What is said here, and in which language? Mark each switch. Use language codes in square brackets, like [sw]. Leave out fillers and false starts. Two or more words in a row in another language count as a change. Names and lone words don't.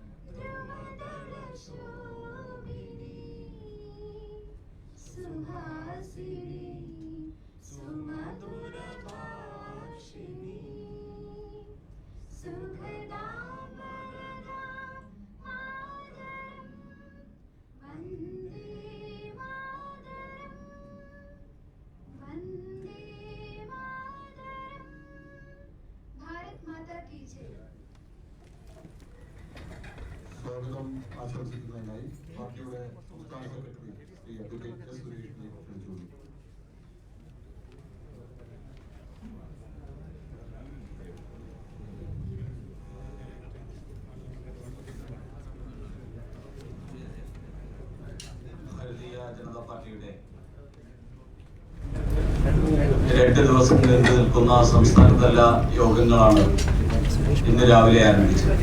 [sa] द्रुमदलशोभिनी सुहासिनी सुमधुरभाषिणी सुखदां वरदां मातरं वन्दे मातरं वन्दे मातरं [hi] भारत माता की जय. [ml] സ്വാഗതം ആശംസിക്കുന്നതിനായി പാർട്ടിയുടെ സംസ്ഥാന സെക്രട്ടറി ശ്രീ അഡ്വക്കേറ്റ് എസ് സുരേഷിനെ ക്ഷണിച്ചു. ഭാരതീയ ജനതാ പാർട്ടിയുടെ 2 ദിവസം നീണ്ടു നിൽക്കുന്ന സംസ്ഥാനതല യോഗങ്ങളാണ് ഇന്ന് രാവിലെ ആരംഭിച്ചത്.